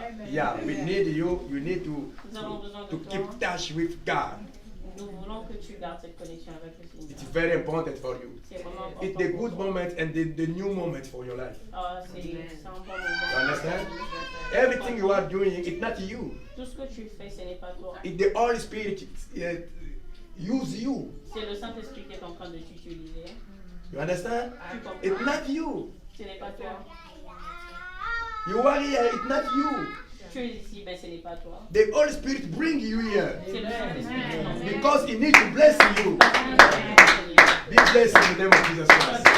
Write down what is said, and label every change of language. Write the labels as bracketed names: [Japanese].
[English] Yeah, we need you. You need to keep touch with God. [French] Nous voulons que tu gardes cette connexion avec le Seigneur. [English] It's very important for you. [French] C'est vraiment important. [English] It's the good moment and the new moment for your life. [French] C'est un bon moment. [English] You understand? Everything you are doing, it's not you. [French] Tout ce que tu fais, ce n'est pas toi. [English] It's the Holy Spirit use you. [French] C'est le Saint-Esprit qui est en train de t'utiliser. [English] You understand? [French] Tu comprends? [English] It's not you. [French] Ce n'est pas toi. [English] You are here, it's not you. [French] Tu es ici, mais ce n'est pas toi. [English] The Holy Spirit bring you here. [French] C'est le Saint-Esprit. [English] Because he needs to bless you. Be blessed in the name of Jesus Christ.